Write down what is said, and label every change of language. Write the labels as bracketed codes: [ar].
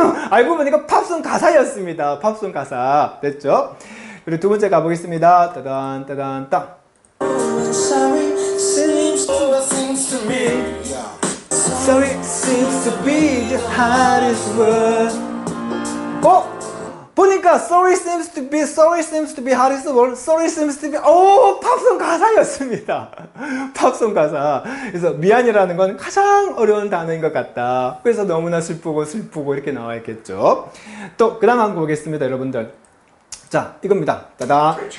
[ko] 알고 보니까 팝송 가사였습니다. 팝송 가사. 됐죠? 그리고 두 번째 가보겠습니다. 따단 따단 따. [en] Sorry seems to be the hardest word. [ko] 보니까 [en] sorry seems to be hardest word. Sorry seems to be [ko] 팝송 가사였습니다. 팝송 가사. 그래서 미안이라는 건 가장 어려운 단어인 것 같다. 그래서 너무나 슬프고 이렇게 나와 있겠죠. 또 그 다음 한번 보겠습니다, 여러분들. 자, 이겁니다. 따다.